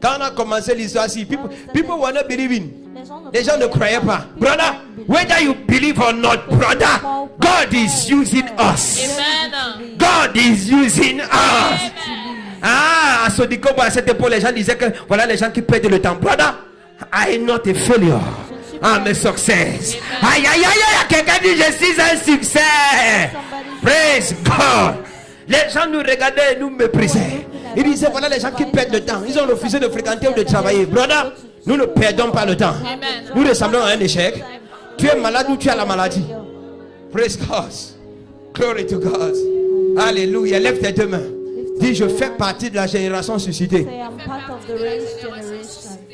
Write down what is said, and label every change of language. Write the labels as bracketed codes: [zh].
[fr] Quand on a commencé l'histoire ici, [en] people were not believing. [fr] Les gens ne croyaient pas. [en] People Brother, don't believe. whether you believe or not, brother, God is using us. Amen. God is using us. [fr] Ah, à Sodiko, à cette époque, les gens disaient que voilà les gens qui perdent le temps. [en] Brother, I am not a failure. I'm a success. [fr] Aïe, aïe, aïe, aïe, quelqu'un dit je suis un succès. [en] Praise God. [fr] Les gens nous regardaient et nous méprisaient. Ils disaient voilà les gens qui perdent le temps. Ils ont refusé de fréquenter ou de travailler. Brother, nous ne perdons pas le temps. Nous ressemblons à un échec. Tu es malade ou tu as la maladie. [en] Praise God. Glory to God. [fr] Alléluia. Lève tes 2 mains. Dis, je fais partie de la génération suscitée. [en] Say, I'm part of the race generation.